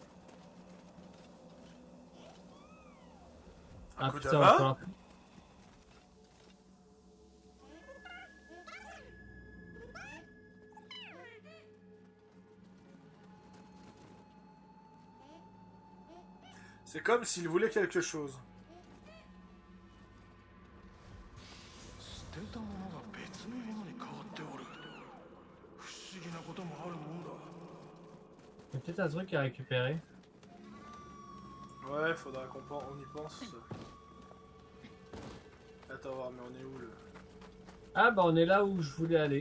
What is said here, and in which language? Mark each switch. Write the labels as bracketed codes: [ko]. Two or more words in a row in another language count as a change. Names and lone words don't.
[fr] Un coup putain, d'abat. falloir- C'est comme s'il voulait quelque chose. [ja] 捨てたものが別のものに変わっておる。不思議なこともあるもんだ。 [fr] Il y a peut-être un truc à récupérer. Ouais, faudra on y pense. Attends, voir, mais on est où le... Ah bah on est là où je voulais aller.